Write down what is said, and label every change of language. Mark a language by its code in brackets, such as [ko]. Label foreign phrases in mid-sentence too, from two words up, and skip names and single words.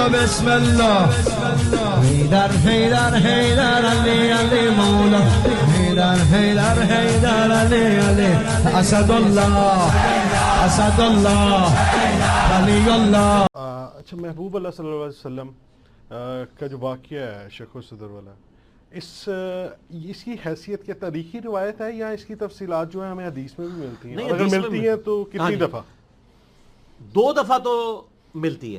[ar] بسم الله حيدر حيدر حيدر علي علي مولا حيدر حيدر حيدر علي علي اسد الله اسد الله علي الله. [ur] اچھا، محبوب اللہ [ar] صلی اللہ علیہ وسلم [ur] کا جو واقعہ ہے شق و صدر والا، اس کی حیثیت کیا تاریخی روایت ہے یا اس کی تفصیلات جو ہیں ہمیں حدیث میں بھی ملتی ہیں؟ اگر ملتی ہیں تو کتنی دفعہ؟ 2 دفعہ تو ملتی ہے.